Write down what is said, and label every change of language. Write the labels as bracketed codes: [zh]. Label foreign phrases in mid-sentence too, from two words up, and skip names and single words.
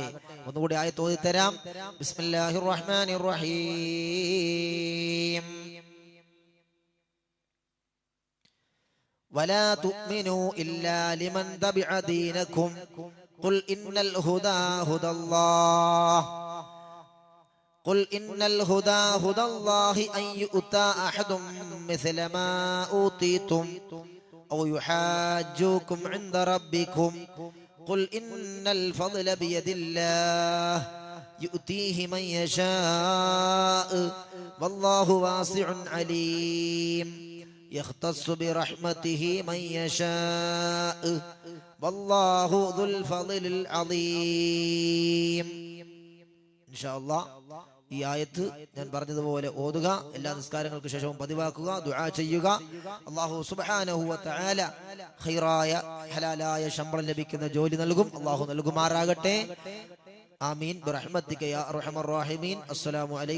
[ml] ഒന്നുകൂടി ആയത്ത് ഓതി തരാം. [ar] بسم الله الرحمن الرحيم. ولا تؤمنوا إلا لمن تبع دينكم قل إن الهدى هدى الله قل إن الهدى هدى الله أن يؤتى أحد مثل ما أوتيتم أو يحاجوكم عند ربكم قل إن الفضل بيد الله يؤتيه من يشاء والله واسع عليم يختص برحمته من يشاء والله ذو الفضل العظيم. إن شاء الله [ml] ഈ ആയത്ത് ഞാൻ പറഞ്ഞതുപോലെ ഓതുക, എല്ലാ നിസ്കാരങ്ങൾക്ക് ശേഷവും പതിവാക്കുക, ദുആ ചെയ്യുക. [ar] الله سبحانه وتعالى [ml] ഖൈറായ ഹലാലായ ശമ്പളം ലഭിക്കുന്ന ജോലി നൽകും. അല്ലാഹു നൽകുമാറാകട്ടെ. [ar] آمين برحمتك يا أرحم الراحمين.